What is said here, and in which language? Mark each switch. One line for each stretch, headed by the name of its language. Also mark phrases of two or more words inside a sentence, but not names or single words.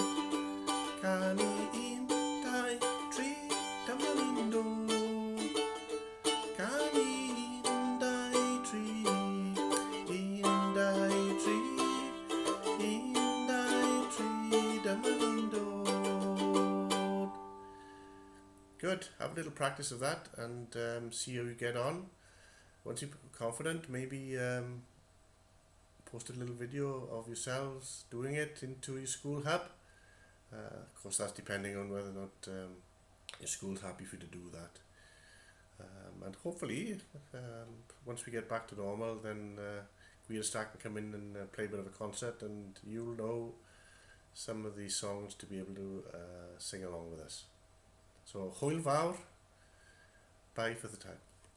Welsh: Canu un, dau, tri, dyma ni'n dod. Canu un, dau, tri, un, dau, tri, un, dau, tri, dyma ni'n dod.
English: Good. Have a little practice of that and see how you get on. Once you're confident, maybe post a little video of yourselves doing it into your school hub. Of course, that's depending on whether or not your school's happy for you to do that. And hopefully, once we get back to normal, then Gwir Stack can come in and play a bit of a concert, and you'll know some of these songs to be able to sing along with us. So,
Welsh: hwyl fawr,
English: bye for the time.